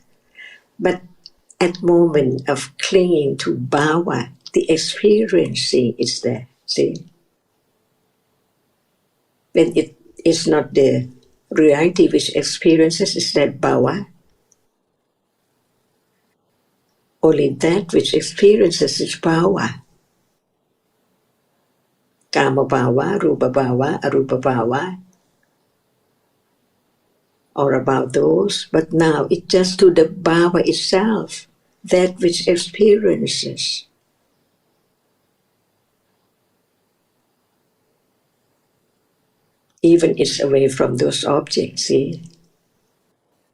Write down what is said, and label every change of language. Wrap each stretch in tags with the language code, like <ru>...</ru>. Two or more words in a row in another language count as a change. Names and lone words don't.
<en>But at moment of clinging to bhava, the experiencing is there. See? When it is not the reality which experiences, is that bhava. Only that which experiences is bhava.</en> <pi>Kama bhava, rupa bhava, arupa bhava,</pi> <en>or about those. But now it's just to the bhava itself, that which experiences. Even it's away from those objects, see?</en>